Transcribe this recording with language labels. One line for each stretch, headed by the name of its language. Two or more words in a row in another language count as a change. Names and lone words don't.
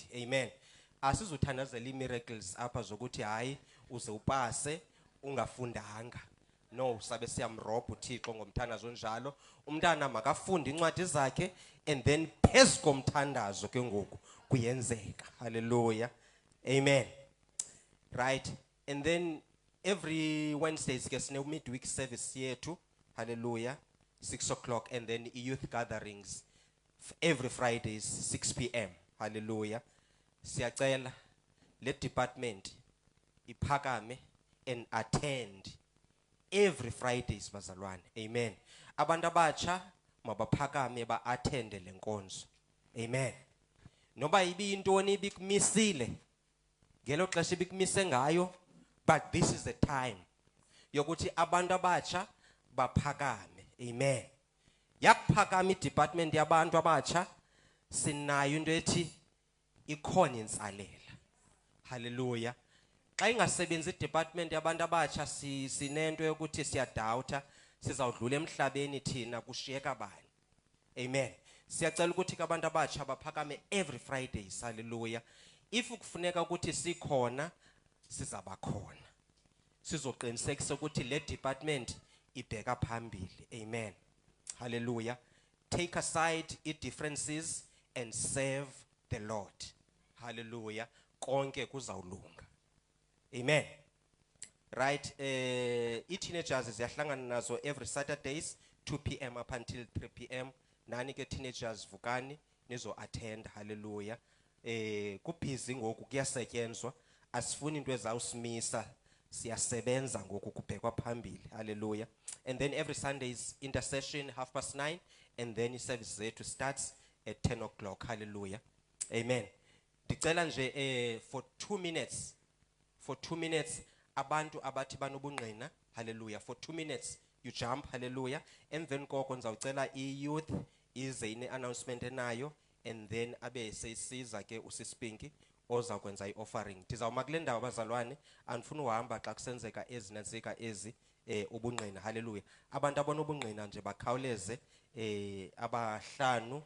Xhosa: Amen. Asizuthandazela imiracles apha zokuthi hayi uze upase ungafundanga. No, sabe siyamrobha uThixo ngomthandazo onjalo. Umntana makafunde incwadi zakhe
English: and then
Xhosa: phezu komthandazo ke ngoku kuyenzeka. Hallelujah. Amen. Right.
English: And then every Wednesdays
Xhosa: ke sine
English: midweek service yethu. Hallelujah. 6 o'clock, and then youth gatherings every Fridays 6 p.m. Hallelujah.
Xhosa: Siyacela le department iphakame
English: and attend every Fridays
Xhosa: bazalwane. Amen. Abantu abatsha mabaphakame ba-attende le nkonzo. Amen. Noba ibiyintoni ibikumisile ngelo xesha ibikumise ngayo,
English: but this is the time
Xhosa: yokuthi abantu abatsha baphakame.
English: Amen.
Xhosa: Yakuphakama i-department yabantu abatsha, sinayo into ethi ikhona intsalela. Hallelujah. Xa ingasebenzi i-department yabantu abatsha sinento yokuthi siyadawutha sizawudlula emhlabeni thina kushiyeka bani. Amen. Siyacela ukuthi ke abantu abatsha baphakame
English: every Fridays.
Xhosa: Hallelujah. If kufuneka ukuthi sikhona sizaba khona, sizoqinisekisa ukuthi le department ibheka phambili. Amen. Hallelujah.
English: Take aside differences and serve the Lord.
Xhosa: Hallelujah. Konke kuzawulunga. Amen. Right. I-teenagers ziyahlangana nazo
English: every Saturdays 2 p.m. up until 3 p.m.
Xhosa: Nani ke teenagers vukani nizo attend. Hallelujah. Kubhizi ngoku kuyasetyenzwa, asifuni into ezawusimisa, siyasebenza ngoku kubhekwa phambili. Hallelujah.
English: And then every Sundays intercession 9:30, and then
Xhosa: i-service zethu
English: starts at 10 o'clock. Hallelujah. Amen.
Xhosa: Ndicela nje
English: for 2 minutes,
Xhosa: abantu abathi banobungqina.
English: Hallelujah. For 2 minutes you jump. Hallelujah.
Xhosa: Emveni koko ndizawucela i-youth ize ine-announcement enayo,
English: and then
Xhosa: abe seyisiza ke usispinki oza kwenza i-offering. Ndizawuma kule ndawo bazalwane, andifuna uhamba xa kusenzeka ezi nantsika ezi ubungqina. Hallelujah. Abantu abanobungqina nje bakhawuleze abahlanu.